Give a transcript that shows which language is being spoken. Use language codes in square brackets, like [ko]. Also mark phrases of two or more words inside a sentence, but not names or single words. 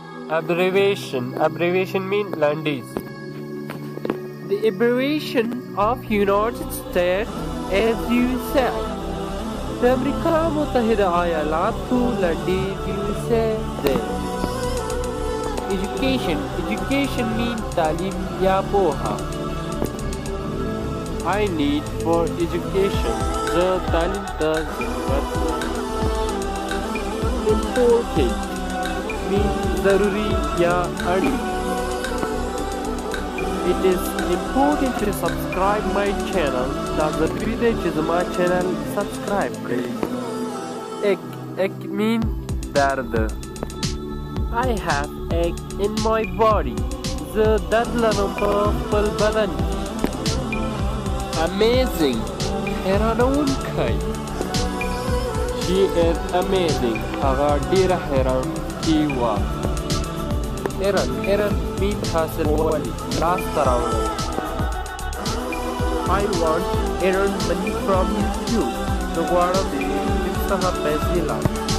[en] Abbreviation means landes. The abbreviation of United States is USA. [ps] د امریکا متحده ایالاتو لنډیز USA دی. [en] Education means [ps] تعلیم یا پوهه. [en] I need for education. [ps] زه تعلیم ته ضرورت لرم. [en] Important means [ps] ضروری یا اړین. [en] It is important to subscribe my channel. [ps] دا ضروری دی چې زما [en] channel subscribe [ps] کړئ. [en] Ache means درد. I have ache in my body. [ps] زه درد لرم په خپل بدن کې. Amazing حیرانوونکی. [en] She is amazing. [ps] هغه ډیره حیرانوونکې وه. [en] Errand means [ps] حاصلوالی، لاسته راوړل. [en] I want errand money from you. [ps] زه غواړم د دې څخه پیسې لاړم.